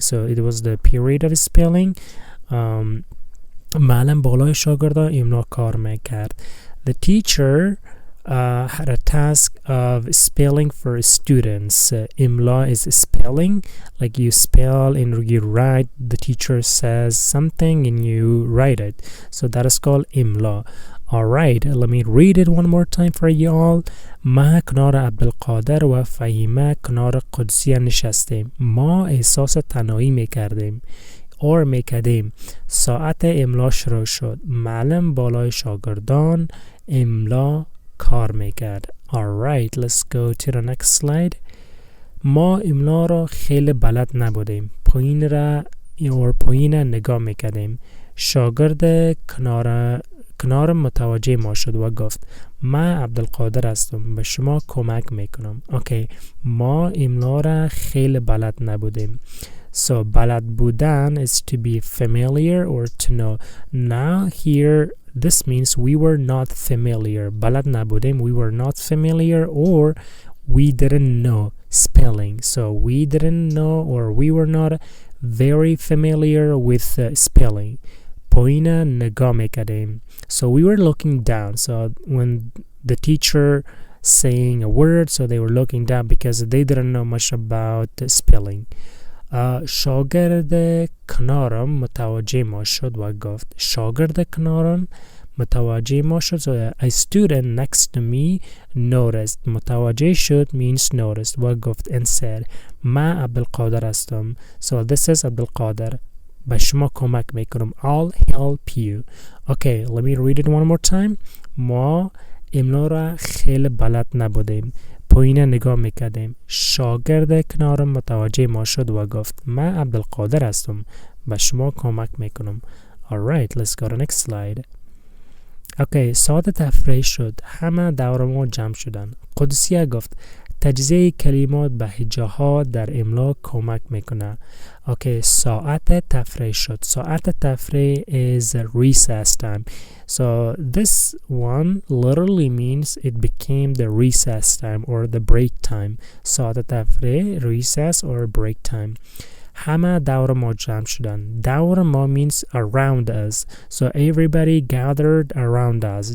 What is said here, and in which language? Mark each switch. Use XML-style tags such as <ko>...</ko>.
<en>So it was the period of spelling.</en> <fa>معلم بالای شاگردان املا کار میکرد.</fa> <en>The teacher had a task of spelling for students. Imla is spelling, like you spell and you write. The teacher says something and you write it. So that is called Imla. Alright, let me read it one more time for you all.</en> <fa>ما کنار عبدالقادر و فهیمه کنار قدسیه نشستیم. ما احساس تنهایی میکردیم. or میکردیم. ساعت املا شروع شد. معلم بالای شاگردان املا کار میکرد.</fa> <en>Alright, let's go to the next slide.</en> <fa>ما املا را خیلی بلد نبودیم. پایین نگاه میکردیم. شاگرد کنار متوجه ما شد و گفت من عبدالقادر هستم، به شما کمک میکنم. اوکی، ما املا را خیلی بلد نبودیم.</fa> <en>So</en> <fa>بلد بودن</fa> <en>is to be familiar or to know. Now here this means we were not familiar.</en> <fa>بلد نبودیم,</fa> <en>we were not familiar or we didn't know spelling. So we didn't know or we were not very familiar with spelling.</en> <fa>پایین نگاه میکردیم.</fa> <en>So we were looking down. So when the teacher saying a word, so they were looking down because they didn't know much about spelling.</en> <fa>شاگرد کنارم متوجه ما شد و گفت. شاگرد کنارم متوجه ما شد.</fa> <en>So a student next to me noticed.</en> <fa>متوجه شد</fa> <en>means noticed</en> <fa>و گفت</fa> <en>and said</en> <fa>من عبدالقادر هستم.</fa> <en>So this is عبدالقادر.</en> <fa>به شما کمک میکنم.</fa> <en>I'll help you. Okay, let me read it one more time.</en> <fa>ما املا را خیلی بلد نبودیم. پایین نگاه میکردیم. شاگرد کنارم متوجه ما شد و گفت من عبدالقادر هستم. به شما کمک میکنم.</fa> <en>Alright, let's go to next slide.</en> <fa>Okay, ساعت تفریح شد. همه دور ما جمع شدن. قدسیه گفت تجزیه کلمات به هجاها در املا کمک میکنه. Okay, ساعت تفریح شد. ساعت تفریح</fa> <en>is recess time. So this one literally means it became the recess time or the break time.</en> <fa>ساعت تفریح,</fa> <en>recess or break time.</en> <fa>همه دور ما جمع شدن. دور ما</fa> <en>means around us. So everybody gathered around us.</en>